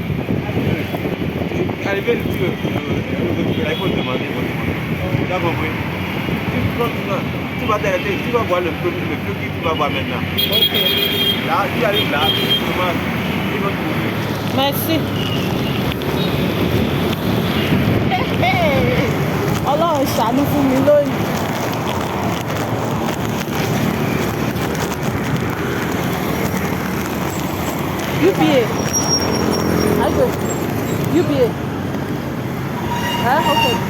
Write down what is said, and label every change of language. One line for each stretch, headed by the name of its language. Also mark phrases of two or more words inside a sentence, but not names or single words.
French: Arrivé, il faut demander. Tu as compris? Tu vas t'arrêter, tu vas voir le feu que tu vas voir maintenant. Ok. Là, tu arrives là, tu commences, ils vont trouver. Merci.
Yoruba: Ọlọ́run ṣàánú fún mi lónìí. UBA. Ayo. UBA. Okay.